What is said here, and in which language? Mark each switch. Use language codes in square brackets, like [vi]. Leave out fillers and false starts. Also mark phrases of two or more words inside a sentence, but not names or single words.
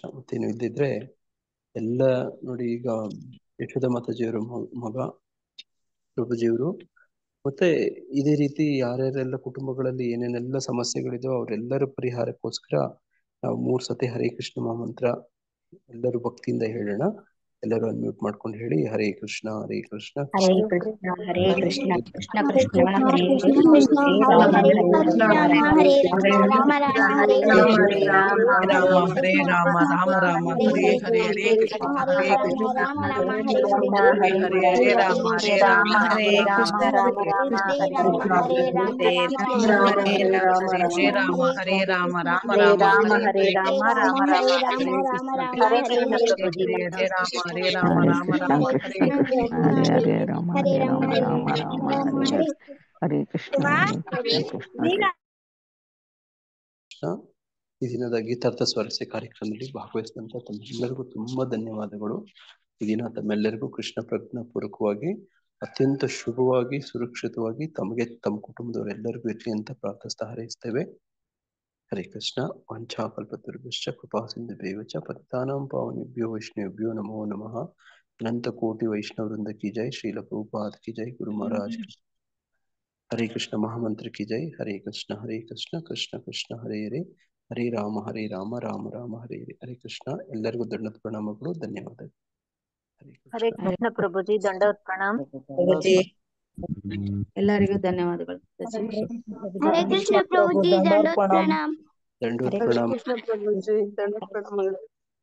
[kn] ಮತ್ತೇನು ಇದ್ದಿದ್ರೆ ಎಲ್ಲ ನೋಡಿ, ಈಗ ಯಶೋಧ ಮಾತಾಜಿಯವರು ಮಗ ಪ್ರಭುಜಿಯವರು, ಮತ್ತೆ ಇದೇ ರೀತಿ ಯಾರ್ಯಾರೆಲ್ಲ ಕುಟುಂಬಗಳಲ್ಲಿ ಏನೇನೆಲ್ಲ ಸಮಸ್ಯೆಗಳಿದೋ ಅವರೆಲ್ಲರ ಪರಿಹಾರಕ್ಕೋಸ್ಕರ ನಾವು 3 ಸತಿ ಹರೇ ಕೃಷ್ಣ ಮಹಾಮಂತ್ರ ಎಲ್ಲರೂ ಭಕ್ತಿಯಿಂದ ಹೇಳೋಣ. ಎಲ್ಲರೂ ಅನ್ಮ್ಯೂಟ್ ಮಾಡ್ಕೊಂಡು ಹೇಳಿ. ಹರೇ ಕೃಷ್ಣ ಹರೇ ಕೃಷ್ಣ ಹರೇ ಕೃಷ್ಣ ಹರೇ ಕೃಷ್ಣ ಕೃಷ್ಣ ಹರೇ ಕೃಷ್ಣ ಕೃಷ್ಣ ಹರೇ ಕೃಷ್ಣ ಹರೇ ಕೃಷ್ಣ ಹರೇ ಹರೇ ರಾಮ ಹರೇ ಹರೇ ರಾಮ ರಾಮ ಹರೇ ರಾಮ ರಾಮ ಹರೇ ರಾಮ ಹರೇ ರಾಮ ಹರೇ ಹರೇ ರಾಮ ರಾಮ ಹರೇ ರಾಮ ಹರೇ ಹರೇ ಹರೇ ಹರೇ ಕೃಷ್ಣ ಹರೇ ಹರೇ ಹರೇ ಕೃಷ್ಣ ರಾಮ ರಾಮ ಹರೇ ಹರೇ ಕೃಷ್ಣ ಹರೇ ಹರೇ ಹರೇ ರಾಮ ಹರೇ ಹರೇ ರಾಮ ರಾಮ ಹರೇ ಹರೇ ರಾಮ ಕೃಷ್ಣ ರಾಮ ಹರೇ ರಾಮ ಕೃಷ್ಣ ಹರೇ ಹರೇ ರಾಮ ಹರೇ ರಾಮ ರಾಮ ರಾಮ ಹರೇ ಹರೇ ರಾಮ ರಾಮ ಹರೇ ರಾಮ ಹರೇ ರಾಮ ರಾಮ ರಾಮ ಹರೇ ಹರೇ ರಾಮ ರಾಮ ರಾಮ ಹರೇ ರಾಮ ಕೃಷ್ಣ ಹರೇ ಹರೇ ರಾಮ ಕೃಷ್ಣ ಪ್ರಭುಜಿ ಹರೇ ರಾಮ ಹರೇ ರಾಮ ಹರೇ ರಾಮ ಕೃಷ್ಣ ರಾಮ ಕೃಷ್ಣ ಹರೇ ಕೃಷ್ಣ ಹರೇ ಹರೇ ರಾಮ ಹರೇ ರಾಮ ರಾಮ ರಾಮ ಹರೇ ಹರೇ. ಹರೇ ಕೃಷ್ಣ ಕೃಷ್ಣ. ಈ ದಿನದ ಗೀತಾರ್ಥ ಸ್ವಾರಸ್ಯ ಕಾರ್ಯಕ್ರಮದಲ್ಲಿ ಭಾಗವಹಿಸಿದಂತ ತಮ್ಮೆಲ್ಲರಿಗೂ ತುಂಬಾ ಧನ್ಯವಾದಗಳು. ಈ ದಿನ ತಮ್ಮೆಲ್ಲರಿಗೂ ಕೃಷ್ಣ ಪ್ರಜ್ಞಾ ಪೂರ್ವಕವಾಗಿ ಅತ್ಯಂತ ಶುಭವಾಗಿ ಸುರಕ್ಷಿತವಾಗಿ ತಮಗೆ ತಮ್ಮ ಕುಟುಂಬದವರೆಲ್ಲರಿಗೂ ಇರಲಿ ಅಂತ ಪ್ರಾರ್ಥಿಸ್ತಾ ಹಾರೈಸ್ತೇವೆ. [sa] ಹರೇ ಕೃಷ್ಣ. ವಂಚಾಕಲ್ಪತರುಶ್ಚ ಕೃಪಾ ಸಿಂಧುಭ್ಯೋ ಚ ಪತಿತಾನಾಂ ಪಾವನೇಭ್ಯೋ ವೈಷ್ಣವೇಭ್ಯೋ ನಮೋ ನಮಃ. ಅನಂತ ಕೋಟಿ ವೈಷ್ಣವವೃಂದ [hi] की जय. श्रील प्रभुपाद की जय. गुरु महाराज की हरे कृष्ण महामंत्र की जय. [kn] हरे कृष्ण कृष्ण कृष्ण हरे हरे ಹರೇ ರಾಮ ರಾಮ ರಾಮ ಹರೇ ಹರೇ. ಹರೇ ಕೃಷ್ಣ. ಎಲ್ಲರಿಗೂ ದಂಡದ ಪ್ರಣಾಮಗಳು, ಧನ್ಯವಾದಗಳು. ಹರೇ ಕೃಷ್ಣ ಪ್ರಭುಜಿ, ದಂಡವತ್ ಪ್ರಣಾಮ ಪ್ರಭುಜಿ. ಎಲ್ಲರಿಗೂ ಧನ್ಯವಾದಗಳು. ಹರೇ ಕೃಷ್ಣ ಪ್ರಭುಜಿ, ದಂಡೋತ್ ಪ್ರಣಾಮ್. ದಂಡೋತ್ ಹರೇ ಪ್ರಣಾಮ. ಕೃಷ್ಣ ಪ್ರಭುಜಿ, ದಂಡ ಪ್ರಣಾಮಗಳು.